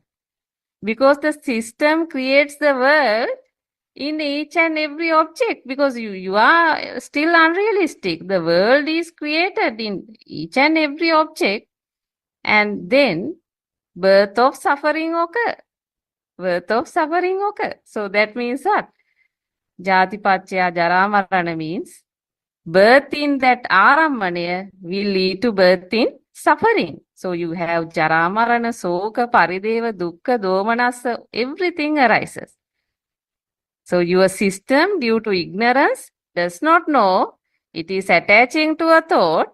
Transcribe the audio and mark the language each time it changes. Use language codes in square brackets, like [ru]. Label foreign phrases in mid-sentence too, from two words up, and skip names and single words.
[en] Because the system creates the world in each and every object, because you are still unrealistic. The world is created in each and every object, and then birth of suffering occur. Birth of suffering occur. So that means what? [pi] Jati paccaya jara marana [en] means birth in that Aramanya will lead to birth in suffering. So you have [pi] Jara, Marana, Soka, Parideva, Dukkha, Domanasa, [en] everything arises. So your system, due to ignorance, does not know it is attaching to a thought.